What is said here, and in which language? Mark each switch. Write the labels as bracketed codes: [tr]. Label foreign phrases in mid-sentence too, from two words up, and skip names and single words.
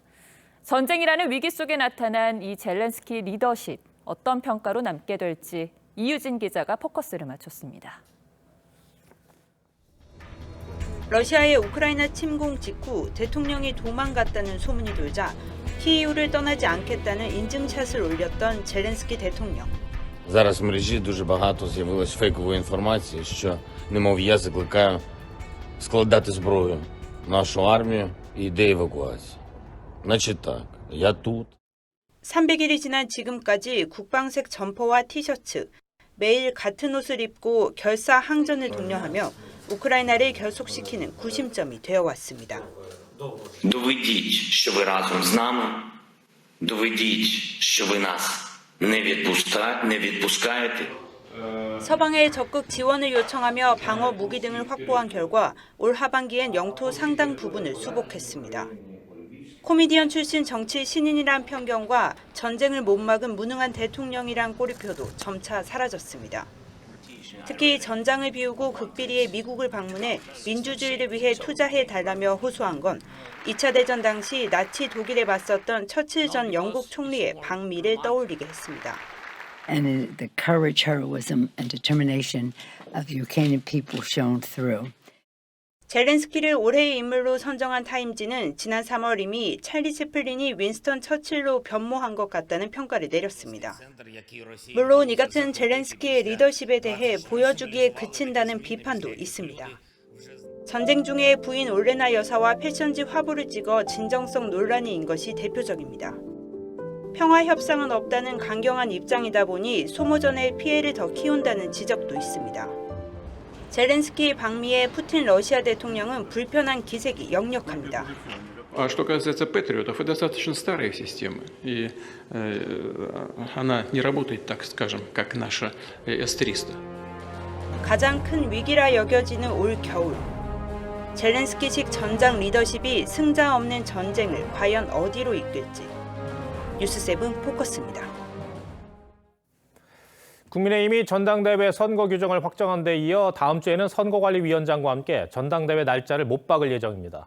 [ko] 전쟁이라는 위기 속에 나타난 이 젤렌스키 리더십, 어떤 평가로 남게 될지 이유진 기자가 포커스를 맞췄습니다. 러시아의 우크라이나 침공 직후 대통령이 도망갔다는 소문이 돌자 키이우를 떠나지 않겠다는 인증샷을 올렸던 젤렌스키 대통령. [uk] Зараз в мережі дуже багато з'явилось фейкової інформації, що, немов я закликаю складати зброю нашу армію і йде евакуація. Значить так, я тут. [ko] 300일이 지난 지금까지 국방색 점퍼와 티셔츠, 매일 같은 옷을 입고 결사 항전을 독려하며 우크라이나를 결속시키는 구심점이 되어왔습니다. [uk] Доведіть, що ви разом з нами. Доведіть, що ви нас не відпускаєте. [ko] 서방에 적극 지원을 요청하며 방어 무기 등을 확보한 결과 올 하반기엔 영토 상당 부분을 수복했습니다. 코미디언 출신 정치 신인이란 편견과 전쟁을 못 막은 무능한 대통령이란 꼬리표도 점차 사라졌습니다. 특히 전장을 비우고 극비리에 미국을 방문해 민주주의를 위해 투자해달라며 호소한 건 2차 대전 당시 나치 독일에 맞섰던 처칠 전 영국 총리의 방미를 떠올리게 했습니다. [en] And the courage, heroism, and determination of the Ukrainian people shone through. [ko] 젤렌스키를 올해의 인물로 선정한 타임지는 지난 3월 이미 찰리 채플린이 윈스턴 처칠로 변모한 것 같다는 평가를 내렸습니다. 물론 이 같은 젤렌스키의 리더십에 대해 보여주기에 그친다는 비판도 있습니다. 전쟁 중에 부인 올레나 여사와 패션지 화보를 찍어 진정성 논란이 인 것이 대표적입니다. 평화 협상은 없다는 강경한 입장이다 보니 소모전의 피해를 더 키운다는 지적도 있습니다. 젤렌스키 방미의 푸틴 러시아 대통령은 불편한 기색이 역력합니다. [ru] Что касается патриотов, это достаточно старая система, и она не работает, так скажем, как наша С-300. [ko] 가장 큰 위기라 여겨지는 올 겨울. 젤렌스키식 전장 리더십이 승자 없는 전쟁을 과연 어디로 이끌지. 뉴스7 포커스입니다. 국민의힘이 전당대회 선거 규정을 확정한 데 이어 다음 주에는 선거관리위원장과 함께 전당대회 날짜를 못 박을 예정입니다.